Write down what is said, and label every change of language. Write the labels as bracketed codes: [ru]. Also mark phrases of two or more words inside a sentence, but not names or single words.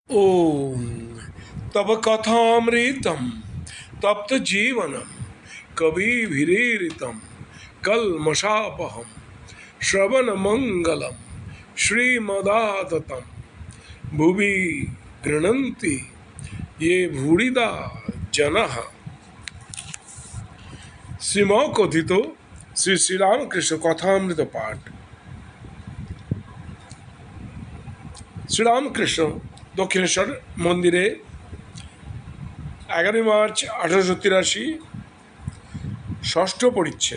[sa] ओम तब कथामृतम तप्त जीवनम कविभिरीरितम कल्मषापहम श्रवण मंगलम श्रीमदाततम भुवि गृह्णन्ति ये भूरिदा जनः। [bn] শ্রীম কথিত শ্রী শ্রীরামকৃষ্ণ কথামৃত পাঠ। শ্রীরামকৃষ্ণ দক্ষিণেশ্বর মন্দিরে 11 মার্চ 1883 ষষ্ঠ পরিচ্ছেদ।